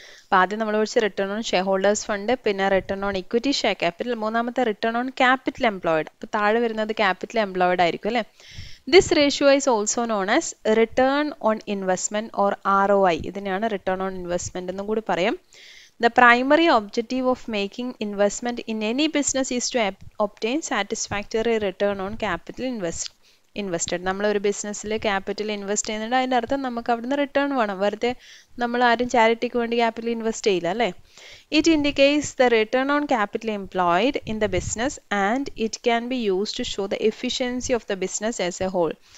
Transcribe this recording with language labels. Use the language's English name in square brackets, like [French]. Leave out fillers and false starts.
[Malayalam] അപ്പോൾ ആദ്യം നമ്മൾ പഠിച്ച return on share holders fund, പിന്നെ return on equity share capital, മൂന്നാമത്തെ റിട്ടേൺ ഓൺ ക്യാപിറ്റൽ എംപ്ലോയിഡ്. അപ്പോൾ താഴെ വരുന്നത് ക്യാപിറ്റൽ എംപ്ലോയിഡ് ആയിരിക്കും അല്ലേ. [English] This ratio is also known as return on investment or ROI. [Malayalam] ഇതിനെയാണ് റിട്ടേൺ ഓൺ ഇൻവെസ്റ്റ്മെന്റ് എന്നും കൂടി പറയും. [English] The primary objective of making investment in any business is to obtain satisfactory return on capital invested. [Malayalam] നമ്മൾ ഒരു ബിസിനസ്സിൽ capital invest ചെയ്യുന്നുണ്ട്, അതിൻ്റെ അർത്ഥം നമുക്ക് അവിടുന്ന് റിട്ടേൺ വേണം. വെറുതെ നമ്മൾ ആരും ചാരിറ്റിക്ക് വേണ്ടി ക്യാപിറ്റൽ ഇൻവെസ്റ്റ് ചെയ്യില്ല അല്ലേ. [English] It indicates the return on capital employed in the business and it can be used to show the efficiency of the business as a whole.